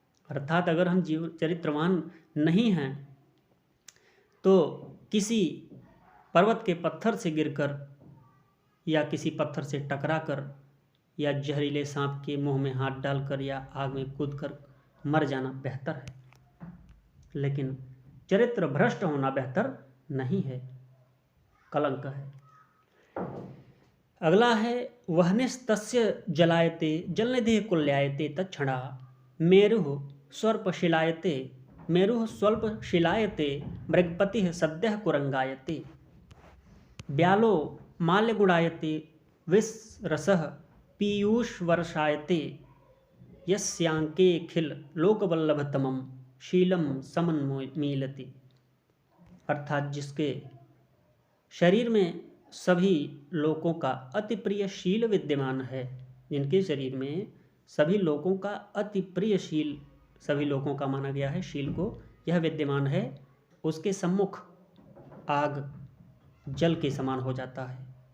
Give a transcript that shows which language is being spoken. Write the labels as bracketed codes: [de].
[hi] अर्थात अगर हम चरित्रवान नहीं हैं तो किसी पर्वत के पत्थर से गिरकर या किसी पत्थर से टकराकर या जहरीले सांप के मुंह में हाथ डालकर या आग में कूदकर मर जाना बेहतर है, लेकिन चरित्र भ्रष्ट होना बेहतर नहीं है, कलंक है। अगला है [sa] वह्निस्तस्य जलायते जलनिधि कुल्यायते तत्क्षणा मेरुः स्वल्पशिलायते मेरुः स्वल्पशिलायते मृगपतिः सद्यः कुरंगायते ब्यालो माल्यगुणायते विषरसः पीयूषवर्षायते यस्यांके खिल लोकवल्लभतमं शीलम समन्मीलति। [hi] अर्थात जिसके शरीर में सभी लोगों का अति प्रिय शील विद्यमान है, जिनके शरीर में सभी लोगों का अति प्रिय शील, सभी लोगों का माना गया है शील को, यह विद्यमान है, उसके सम्मुख आग जल के समान हो जाता है,